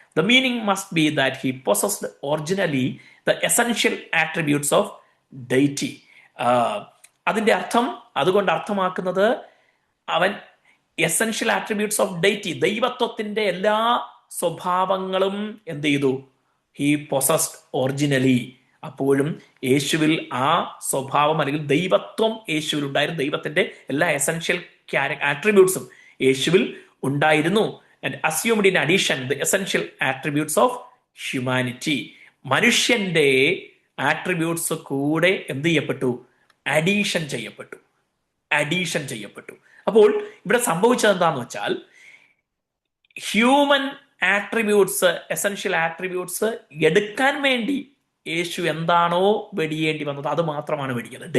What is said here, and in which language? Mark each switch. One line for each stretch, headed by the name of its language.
English: The meaning must be that he possessed originally the essential attributes of deity.
Malayalam: അതിന്റെ അർത്ഥം, അതുകൊണ്ട് അർത്ഥമാക്കുന്നത് അവൻ
English: essential attributes of deity,
Malayalam: ദൈവത്വത്തിന്റെ എല്ലാ സ്വഭാവങ്ങളും എന്ത് ചെയ്തു?
English: He possessed originally.
Malayalam: അപ്പോഴും യേശുവിൽ ആ സ്വഭാവം അല്ലെങ്കിൽ ദൈവത്വം യേശുവിൽ ഉണ്ടായിരുന്നു. ദൈവത്തിന്റെ എല്ലാ എസെൻഷ്യൽ ആട്രിബ്യൂട്ട്സും യേശുവിൽ ഉണ്ടായിരുന്നു.
English: And assumed in addition the essential attributes of humanity.
Malayalam: മനുഷ്യന്റെ ആട്രിബ്യൂട്ട്സ് കൂടെ എന്ത് ചെയ്യപ്പെട്ടു? അഡീഷൻ ചെയ്യപ്പെട്ടു. അപ്പോൾ ഇവിടെ സംഭവിച്ചത് എന്താന്ന് വെച്ചാൽ, ഹ്യൂമൻ ആട്രിബ്യൂട്ട്സ്, എസെൻഷ്യൽ ആട്രിബ്യൂട്ട്സ് എടുക്കാൻ വേണ്ടി യേശു എന്താണോ വെടിയേണ്ടി വന്നത് അത് മാത്രമാണ് വെടിഞ്ഞത്.